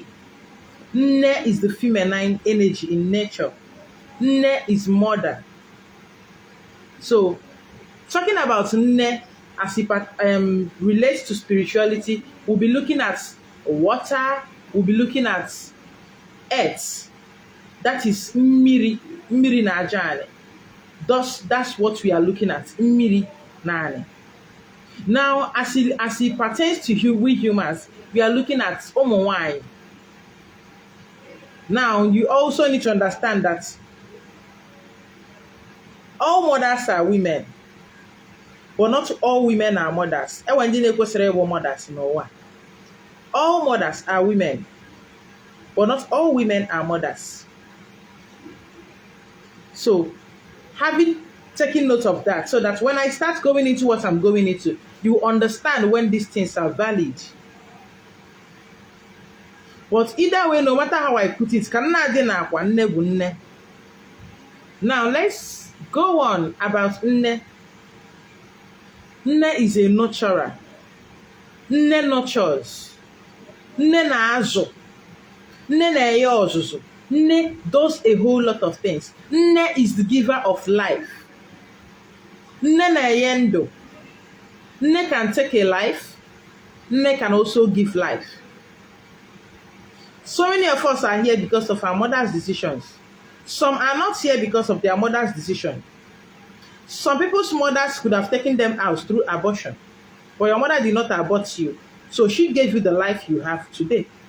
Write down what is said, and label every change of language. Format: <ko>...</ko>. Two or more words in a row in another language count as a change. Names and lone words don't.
<en>Nne is the feminine energy in nature. Nne is mother. So, talking about Nne as it relates to spirituality, we'll be looking at water, we'll be looking at earth, That is</en> <ig>mmiri, mmiri na aja.</ig> <en>That's what we are looking at.</en> <ig>Mmiri na.</ig> <en>Now, as it pertains to we humans, we are looking at ụmụ. Now, you also need to understand that all mothers are women, but not all women are mothers.</en> <ig>E nwere ndị na-ekwesịrị ịbụ mothers n'ụwa.</ig> <en>All mothers are women, but not all women are mothers. So, having taken note of that, so that when I start going into what I'm going into, you understand when these things are valid. But either way, no matter how I put it, now let's go on about nne. Nne is a nurturer. Nne nurtures.</en> <ig>Nne na-azụ. Nne na-enye ọzụzụ.</ig> <en>Nne does a whole lot of things. Nne is the giver of life.</en> <ig>Nne na-enye ndụ.</ig> <en>Nne can take a life. Nne can also give life. So many of us are here because of our mother's decisions. Some are not here because of their mother's decision. Some people's mothers could have taken them out through abortion, but your mother did not abort you, so she gave you the life you have today.</en>